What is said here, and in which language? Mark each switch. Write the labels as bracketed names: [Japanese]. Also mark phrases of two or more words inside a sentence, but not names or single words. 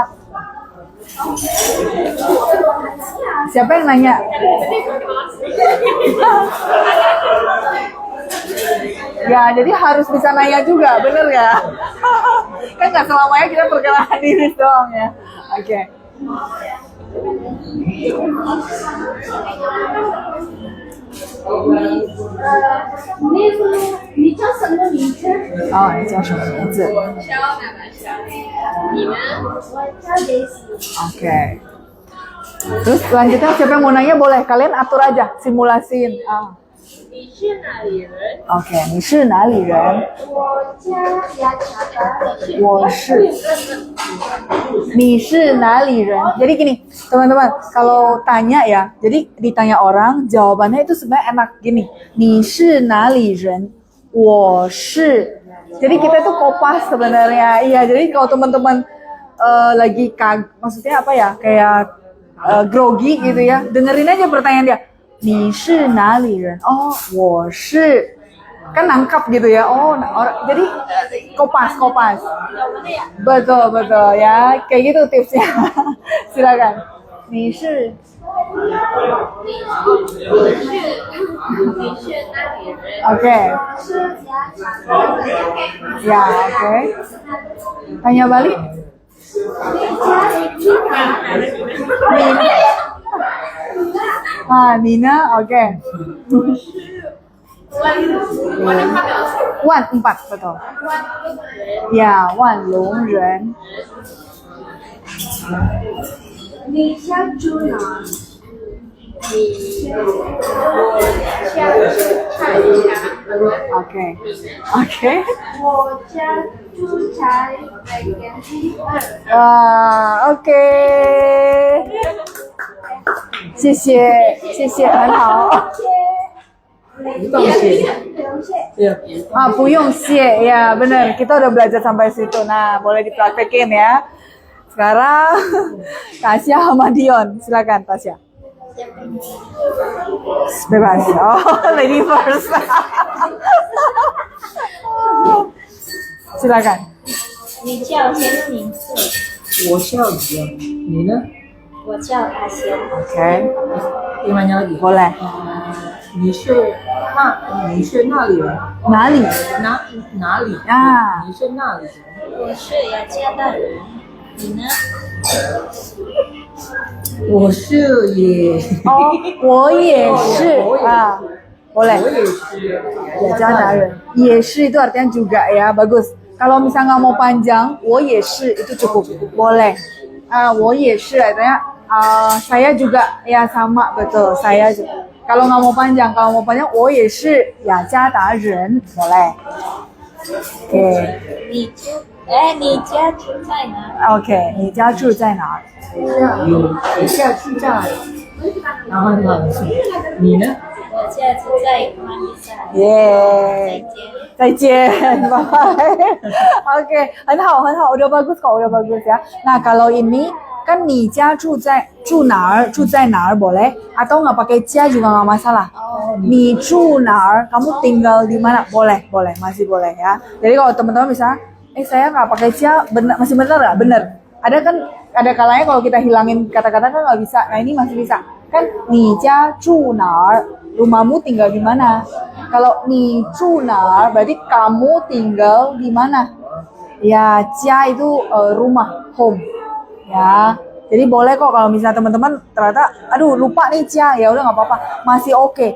[Indonesian] Siapa yang nanya? Ya, jadi harus bisa nanya juga, bener ya? Kan nggak selamanya kita perkenalan diri doang ya. Oke. [Chinese] 你叫什么名字？哦，你叫什么名字你们？我叫 Desi。 [Indonesian] ？Oke. Terus selanjutnya siapa yang mau nanya boleh, kalian atur aja, simulasiin. [Chinese] 你是哪里人？ Oke, 你是哪里人？我家雅加达。我是。你是哪里人？ [Indonesian] Jadi gini, teman-teman, kalau tanya ya, jadi ditanya orang, jawabannya itu sebenarnya enak gini. [Chinese] 你是哪里人？我是。 [Indonesian] Jadi kita itu kopas sebenarnya. Iya, jadi kalau teman-teman lagi maksudnya apa ya? Kayak grogi gitu ya. Dengerin aja pertanyaan dia. [Chinese] 你是哪里人? Oh, 我是 [Indonesian] kan nangkap gitu ya. Oh, jadi kopas. Betul ya. Kayak gitu tipsnya. Silakan. [Chinese] 你是那里人？ [Indonesian] Oke. Ya, oke. Tanya balik. Nina, oke. Wan 4, betul. Ya, [Chinese] Wan Long Ren. 你家住哪？ [Indonesian] Oke. [Chinese] 我家住在北边第2。 Oke. 谢谢，很好。不用谢。Iya. [Indonesian] Bu Yong Xie, ya benar. Kita udah belajar sampai situ. Nah, boleh dipraktekin ya. Sekarang Tasya sama Dion, silakan Tasya. Bebas. [English] Oh, lady first. [Indonesian] Silakan. [Chinese] 你叫什么名字？我叫李，你呢？我叫阿仙。 [Indonesian] Oke, Gimana lagi? boleh. [Chinese] 你是那里人？ Nali. 哪里？啊你是那里人？我是雅加达人。你呢？我是也， Oh, 我也是啊, 我 [Indonesian] boleh. [Chinese] 也是 [Indonesian] Ya, jangan. Yeshi itu artinya juga ya, bagus. Kalau misalnya nggak mau panjang, [Chinese] 我也是 [Indonesian] itu cukup, boleh. [Chinese] 我也是 [Indonesian] artinya saya juga, ya sama, betul. Saya juga. Kalau nggak mau panjang, [Chinese] 我也是雅加达人, [Indonesian] boleh. Oke. [Chinese] 你家住在哪？ OK， 你家住在哪儿？有下去在，然后你呢？我家住在马尼萨。耶，再见，拜拜. [Indonesian] Oke, [Chinese] 很好， [Indonesian] udah bagus kok, udah bagus ya. Nah, kalau ini kan [Chinese] 你家住哪儿 [Indonesian] boleh, atau nggak pakai jia juga nggak masalah. [Chinese] 你住哪儿 [Indonesian] kamu tinggal di mana, boleh, masih boleh ya. Jadi kalau teman-teman misalnya, saya nggak pakai jia, masih benar nggak? Benar. Ada kan, ada kalanya kalau kita hilangin kata-kata kan nggak bisa. Nah ini masih bisa. Kan [Chinese] 你家住哪儿 [Indonesian] rumahmu tinggal di mana? Kalau [Chinese] 你住哪儿 [Indonesian] berarti kamu tinggal di mana? Ya, jia itu rumah, home. Ya, jadi boleh kok kalau misalnya teman-teman ternyata, aduh lupa nih jia, ya udah nggak apa-apa, masih oke.